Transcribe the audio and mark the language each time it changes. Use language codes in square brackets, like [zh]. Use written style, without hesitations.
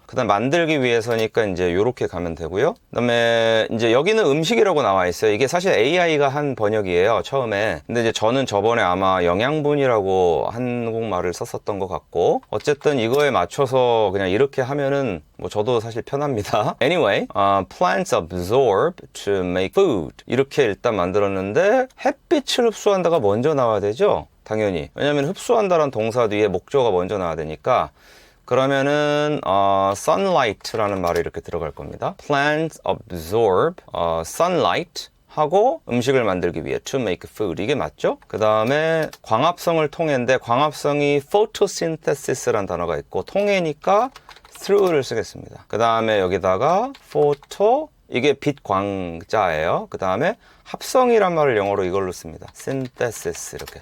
[ko] 그 다음 만들기 위해서니까 이제 요렇게 가면 되고요. 그 다음에 이제 여기는 음식이라고 나와 있어요. 이게 사실 AI가 한 번역이에요, 처음에. 근데 이제 저는 저번에 아마 영양분이라고 한국말을 썼었던 것 같고 어쨌든 이거에 맞춰서 그냥 이렇게 하면은 뭐 저도 사실 편합니다. [en] Anyway, plants absorb to make food. [ko] 이렇게 일단 만들었는데 햇빛을 흡수한다가 먼저 나와야 되죠? 당연히. 왜냐면 흡수한다란 동사 뒤에 목적어가 먼저 나와야 되니까 그러면은 sunlight라는 말이 이렇게 들어갈 겁니다. [en] Plants absorb sunlight [ko] 하고 음식을 만들기 위해 [en] to make food. [ko] 이게 맞죠? 그 다음에 광합성을 통해인데 광합성이 photosynthesis라는 단어가 있고 통해니까 through를 쓰겠습니다. 그 다음에 여기다가 photo 이게 빛 광자예요. 그 다음에 합성이란 말을 영어로 이걸로 씁니다. synthesis 이렇게.